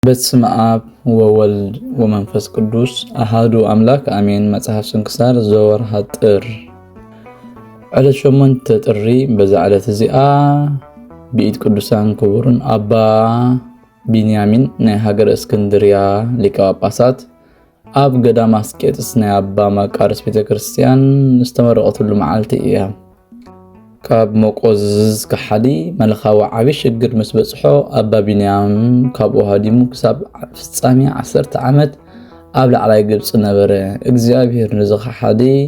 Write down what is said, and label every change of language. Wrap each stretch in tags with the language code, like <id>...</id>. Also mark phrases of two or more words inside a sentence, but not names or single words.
<gez>በስመ አብ ወወልድ ወመንፈስ ቅዱስ አሐዱ አምላክ አሜን። መጽሐፍ ስንክሳር ዘወርኃ ጥር ዕለት 8 ጥሪ</gez> <ti>በዛ ዕለት እዚኣ ብኢድ ቅዱሳን ክቡርን አባ ቢንያሚን ናይ ሃገረ እስክንድርያ ሊቀ ጳጳሳት ኣብ ገዳም አስቄጥስ ናይ አባ መቃርስ ቤተክርስቲያን ዝተመረቐትሉ መዓልቲ እያ። ካብ መቆዝዝ ከሓዲ መልኻዊ ዓብይ ሽግር ምስ በጽሖ አባ ቢንያም ካብ ወሃዲሙ ክሳብ ፍጻሜ 10 ዓመት ኣብ ላዕላይ ግብጽ ነበረ። እግዚአብሔር ንዝኸሓዲ</ti>